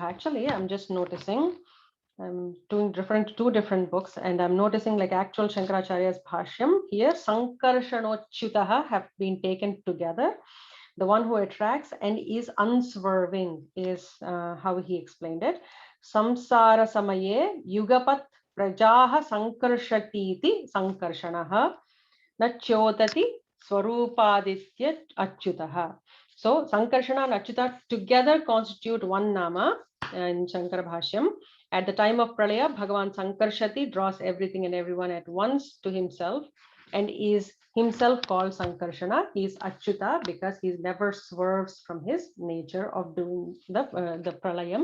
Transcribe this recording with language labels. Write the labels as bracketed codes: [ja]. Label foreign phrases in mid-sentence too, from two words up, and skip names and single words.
[en] Actually, I'm just noticing. I'm doing two different books, and I'm noticing actual Shankaracharya's Bhashyam here, Sankarshanochitaha have been taken together. The one who attracts and is unswerving is how he explained it. [sa] संसार समये युगपत् प्रजाः संकर्षति संकर्षणः नच्योतति स्वरूपादित्य अच्युतः. [en] So Sankarshana and Achyuta together constitute one nama in Shankara Bhashyam. At the time of Pralaya, [sa] भगवान् संकर्षति [en] draws everything and everyone at once to himself and is himself called Sankarshana. He is Achyuta because he never swerves from his nature of doing the Pralayam.